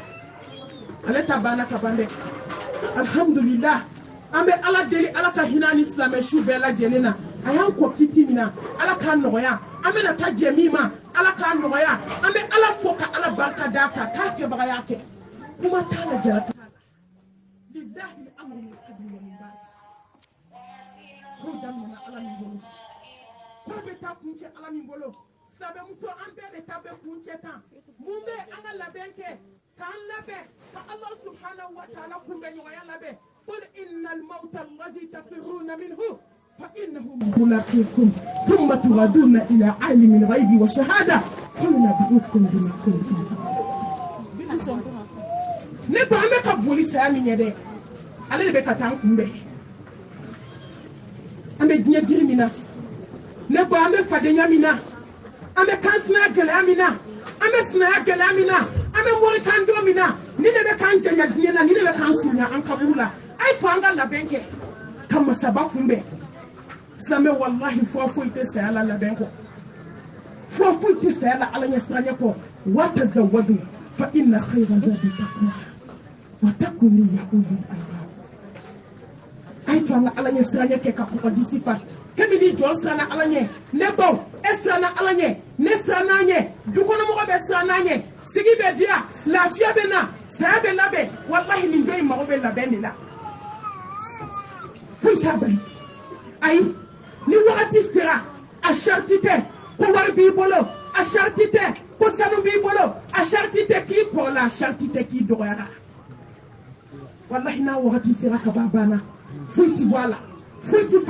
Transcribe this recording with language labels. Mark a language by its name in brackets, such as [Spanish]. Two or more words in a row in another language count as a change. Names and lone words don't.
[Bambara] Ale ta banna ka ban dɛ. Alhamdulillah an bɛ Ala deli Ala ka hinɛ ni silamɛ su bɛɛ lajɛlen na a y'an kɔ kiti min na Ala k'a nɔgɔya an bɛna taa jɛ min ma Ala k'a nɔgɔya an bɛ Ala fo ka Ala barika d'a kan k'a kɛbaga y'a kɛ. Kuma t'a la jara t'a la. [Arabic] لله الأمر من قبل ومن بعد. [Bambara] Ko daminɛna Ala min bolo ko bɛ taa kuncɛ Ala min bolo. Silamɛmuso an bɛɛ de ta bɛ kuncɛ tan mun bɛ an ka labɛn kɛ k'an labɛn ka [Arabic] الله سبحانه وتعالى [Bambara] kunbɛ ɲɔgɔnya labɛn. [Arabic] قل إن الموت الذي تفرون منه فإنه ملاقيكم ثم تردون إلى عالم الغيب والشهادة فينبئكم بما كنتم تعملون. [Bambara] ne ba an bɛ ka boli saya min ye dɛ ale de bɛ ka taa an kunbɛn an bɛ diɲɛ jiri min na ne ba an bɛ fadenya min na an bɛ kansinaya gɛlɛya min na an bɛ sinaya gɛlɛya min na an bɛ morikan don min na ni ne bɛ k'an janya diɲɛ na ni ne bɛ k'an surunya an kaburu la. A ye to an ka labɛn kɛ ka masaba kunbɛn. Silamɛ wallahi fura foyi tɛ saya la labɛn kɔ fura foyi tɛ saya la Ala ɲɛsiranya kɔ. [Arabic] وتزودوا فإن خير الزاد التقوى واتقون يا أولي الألباب. [Bambara] A ye to an ka Ala ɲɛsiranya kɛ ka kɔgɔdisi fa kabini jɔn siranna Ala ɲɛ ne baw e siranna Ala ɲɛ ne siranna a ɲɛ dukɔnɔmɔgɔ bɛ siranna a ɲɛ sigi bɛ diya lafiya bɛ na saya bɛ labɛn wallahi nin dɔ in mago bɛ labɛn de la. Foyi t'a bali ayi ni wagati sera a sariti tɛ ko wari b'i bolo a sariti tɛ ko sanu b'i bolo a sariti tɛ k'i kɔrɔla a sariti tɛ k'i dɔgɔyara wallahi n'a wagati sera ka ban banna foyi ti bɔ a la foyi ti